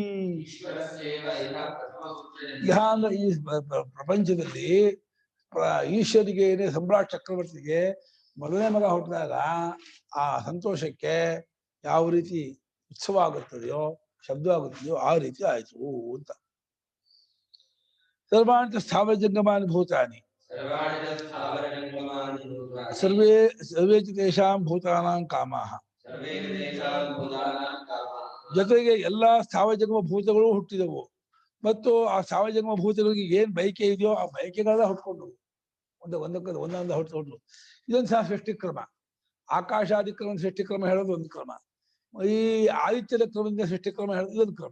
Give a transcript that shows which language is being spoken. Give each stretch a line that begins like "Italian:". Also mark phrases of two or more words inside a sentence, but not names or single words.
Kannada: ಇಹ ಅಂದ್ರೆ ಈ ಪ್ರಪಂಚದಲ್ಲಿ ಈಶ್ವರಿಗೆ ಸಮ್ರಾಟ್ ಚಕ್ರವರ್ತಿಗೆ ಮೊದಲನೇ ಮಗ ಹುಟ್ಟಿದಾಗ ಆ ಸಂತೋಷಕ್ಕೆ ಯಾವ ರೀತಿ ಉತ್ಸವ ಆಗುತ್ತದೆಯೋ ಶಬ್ದವಾಗುತ್ತದೆಯೋ ಆ ರೀತಿ ಆಯ್ತು ಅಂತ.
Sanskrit: ಸರ್ವಾಂತ ಸ್ಥಾವರ ಜಂಗಮಾನಿ ಭೂತಾನಿ ಸರ್ವೇ ತೇಷಾಂ ಭೂತಾನಾಂ ಕಾಮಾಹ.
Kannada: ಜೊತೆಗೆ ಎಲ್ಲಾ ಸ್ಥಾವರ ಜಂಗಮ ಭೂತಗಳು ಹುಟ್ಟಿದವು ಮತ್ತು ಆ ಸ್ಥಾವರ ಜಂಗಮ ಭೂತಗಳಿಗೆ ಏನ್ ಬಯಕೆ ಇದೆಯೋ ಆ ಬಯಕೆಗಳೆಲ್ಲ ಹುಟ್ಕೊಂಡು ಒಂದೊಂದು ಹುಟ್ಟು. ಇದೊಂದು ಸಹ ಸೃಷ್ಟಿಕ್ರಮ. ಆಕಾಶಾದಿಕ್ರಮ ಸೃಷ್ಟಿಕ್ರಮ ಹೇಳೋದು ಒಂದು ಕ್ರಮ, ಈ ಆದಿತ್ಯದ ಕ್ರಮದಿಂದ ಸೃಷ್ಟಿಕ್ರಮ ಹೇಳೋದು ಇದೊಂದು ಕ್ರಮ.